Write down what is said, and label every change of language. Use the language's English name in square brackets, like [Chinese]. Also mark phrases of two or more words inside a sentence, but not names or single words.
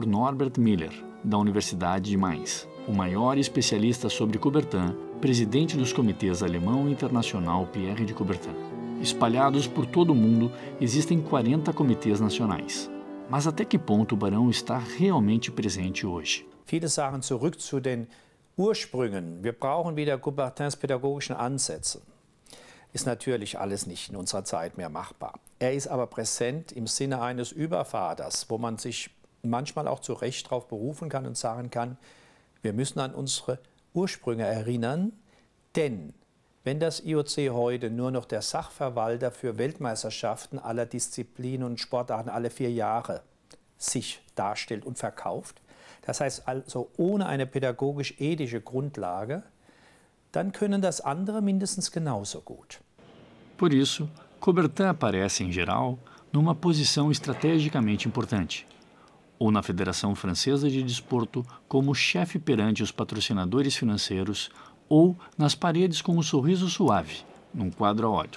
[Portuguese] Norbert Miller, da Universidade de Mainz, o maior especialista sobre Coubertin, presidente dos comitês alemão e internacional Pierre de Coubertin. Espalhados por todo o mundo, existem 40 comitês nacionais. Mas até que ponto o Barão está realmente presente hoje? [German] Viele sagen zurück zu den Ursprüngen. Wir brauchen wieder Coubertins pädagogischen Ansätze. Ist natürlich alles nicht in unserer Zeit mehr machbar. Er ist aber präsent im Sinne eines Übervaters, wo man sich manchmal auch zu Recht darauf berufen kann und sagen kann, wir müssen an unsere Ursprünge erinnern, denn wenn das IOC heute nur noch der Sachverwalter für Weltmeisterschaften aller Disziplinen und Sportarten alle 4 Jahre sich darstellt und verkauft, das heißt also ohne eine pädagogisch-ethische Grundlage, dann können das andere mindestens genauso gut. [Portuguese] Por isso, Coubertin aparece, em geral, numa posição estrategicamente importante, ou na Federação Francesa de Desporto como chefe perante os patrocinadores financeiros, ou nas paredes com um sorriso suave, num quadro a óleo.